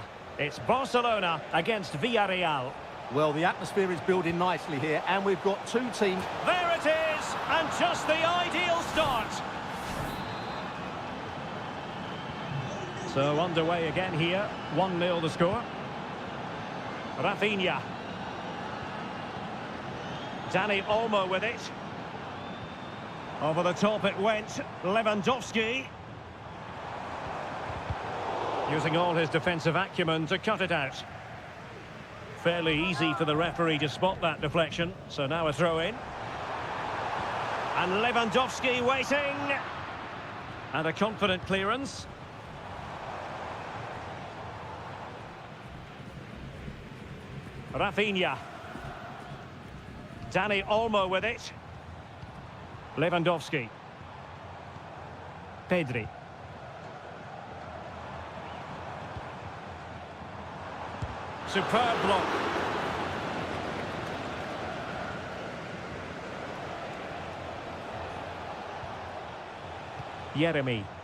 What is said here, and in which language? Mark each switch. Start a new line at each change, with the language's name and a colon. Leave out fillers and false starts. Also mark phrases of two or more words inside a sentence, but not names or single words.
English: It's Barcelona against Villarreal. Well, the atmosphere is building nicely here, and we've got two teams. There it is, and just the ideal start. So underway again here, 1-0 the score. Rafinha. Dani Olmo with it. Over the top it went, Lewandowski. Using all his defensive acumen to cut it out. Fairly easy for the referee to spot that deflection, so now a throw-in. And Lewandowski waiting. And a confident clearance. Rafinha. Dani Olmo with it. Lewandowski. Pedri. Superb block. Jeremy.